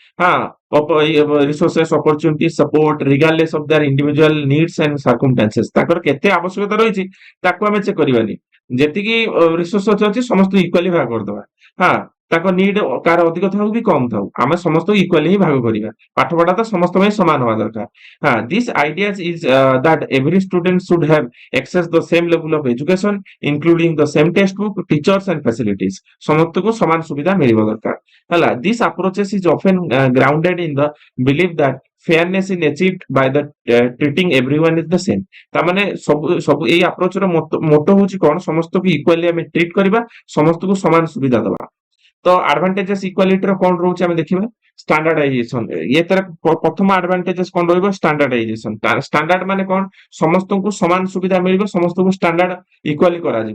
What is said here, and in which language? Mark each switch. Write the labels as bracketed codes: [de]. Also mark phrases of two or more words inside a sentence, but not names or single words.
[en] ହଁ, resources, opportunity, support regardless of their individual needs and circumstances. [or] ତାଙ୍କର କେତେ ଆବଶ୍ୟକତା ରହିଛି ତାକୁ ଆମେ ଚେକ୍ କରିବାନି, ଯେତିକି ରିସୋର୍ସ ଅଛି ସମସ୍ତଙ୍କୁ ଇକ୍ୱାଲି ଭାଗ କରିଦେବା। ହଁ, ତାଙ୍କ ନିଡ୍ କାହାର ଅଧିକ ଥାଉ କି କମ ଥାଉ, ଆମେ ସମସ୍ତଙ୍କୁ ଇକ୍ୱାଲି ହିଁ ଭାଗ କରିବା। ପାଠ ପଢା ତ ସମସ୍ତଙ୍କ ପାଇଁ ସମାନ ହବା ଦରକାର। [en] This ideas is that every student should have access the same level of education, including the same textbook, teachers and facilities। [or] ସମସ୍ତଙ୍କୁ ସମାନ ସୁବିଧା ମିଳିବ ଦରକାର ହେଲା। [en] This approaches is often grounded in the belief that fairness is achieved by the treating everyone is the same। [or] ତାମାନେ ସବୁ ସବୁ ଏଇ ଆପ୍ରୋଚର ମୋଟୋ ହଉଛି କଣ, ସମସ୍ତଙ୍କୁ ଇକ୍ୱାଲି ଆମେ ଟ୍ରିଟ କରିବା, ସମସ୍ତଙ୍କୁ ସମାନ ସୁବିଧା ଦବା। ତ [en] advantages equalityr [or] କଣ ରହୁଛି ଆମେ ଦେଖିବା। ଷ୍ଟାଣ୍ଡାର୍ଡାଇଜେସନ, ଇଏ ତାର ପ୍ରଥମ ଆଡଭାଣ୍ଟେଜେସ୍ କଣ ରହିବ, ଷ୍ଟାଣ୍ଡାର୍ଡାଇଜେସନ। ଷ୍ଟାଣ୍ଡାର୍ଡ ମାନେ କଣ, ସମସ୍ତଙ୍କୁ ସମାନ ସୁବିଧା ମିଳିବ, ସମସ୍ତଙ୍କୁ [en] standard equally [or] କରାଯିବ।